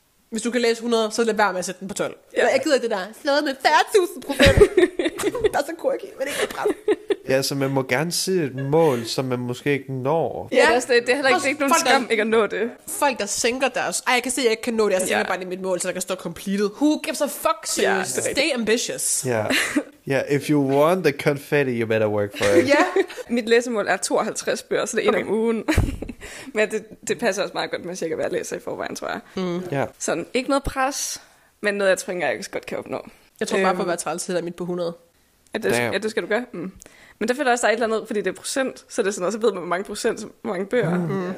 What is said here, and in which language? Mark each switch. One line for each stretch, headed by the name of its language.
Danish: Hvis du kan læse 100, så lad være med at sætte den på 12. Ja. Jeg gider det der. Slået med 40.000%. Der er så quirky, men ikke så bræt. Ja, så man må gerne se et mål, som man måske ikke når. Ja, det er heller ikke nogen skam ikke at nå det. Folk, der sænker deres... Ej, jeg kan se, at jeg ikke kan nå det. Jeg sænker bare lige mit mål, så der kan stå completed.
English: Who gives a fuck, seriøst? Yeah, stay ambitious. Ja, yeah, if you want the confetti, you better work for it.
Danish: Ja, mit læsemål er 52 bøger, så det er en om ugen. Men det passer også meget godt med, at jeg kan være læser i forvejen, tror jeg.
English: Yeah.
Danish: Sådan, ikke noget pres, men noget, jeg tror, jeg godt kan opnå. Jeg tror bare på at være 30 sider midt på 100. Ja, det skal du gøre. Mm. Men der føler også, der er et eller andet, fordi det er procent, så det er sådan, at så ved man, hvor mange procent, hvor mange bøger. Mm.